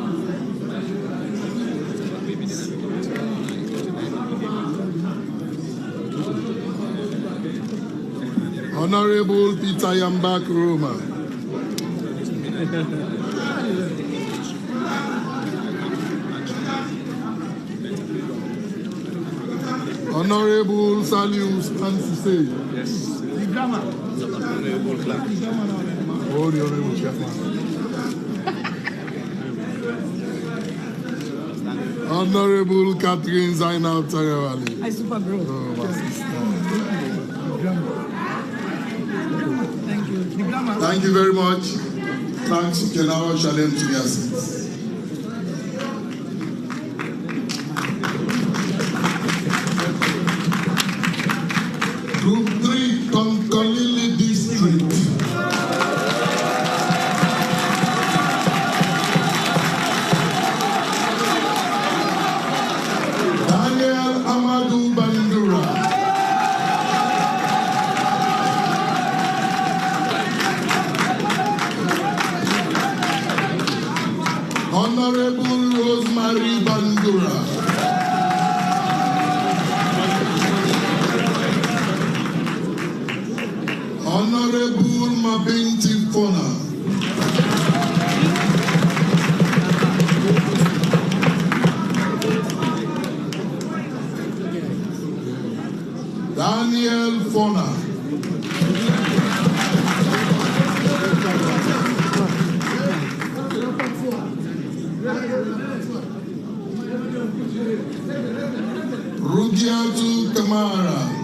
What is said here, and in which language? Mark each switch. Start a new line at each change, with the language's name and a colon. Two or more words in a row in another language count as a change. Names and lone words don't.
English: Honorable Peter Yambak Roma. Honorable Salius Ansise. Yes. Oh, the Honorable Chairman. Honorable Catherine Zainab Tarawali. Hi, super bro. Oh, my sister. Thank you very much. Thanks, you can now challenge to your seats. Group 3, Konkolili District. Daniel Amadou Bandura. Honorable Rosemary Bandura. Honorable Mabinti Fona. Daniel Fona. Rugiatu Kamara.